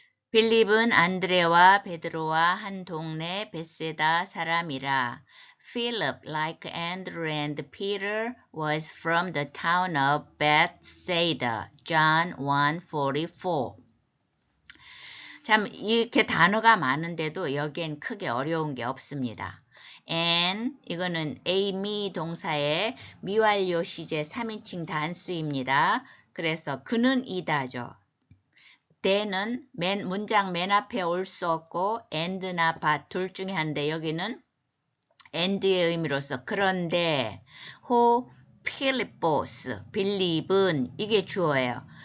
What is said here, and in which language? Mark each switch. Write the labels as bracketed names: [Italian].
[Korean] 빌립은 안드레와 베드로와 한 동네 벳세다 사람이라. [English] Philip, like Andrew and Peter, was from the town of Bethsaida. John 1:44. [Korean] 참 이렇게 단어가 많은데도 여기엔 크게 어려운 게 없습니다. and 이거는 me 동사의 미완료 시제 3인칭 단수입니다. 그래서 그는 이다죠. the는 문장 맨 앞에 올 수 없고 and나 but 둘 중에 하는데 여기는 and의 의미로서 그런데 who Philippos 빌립은 이게 주어예요.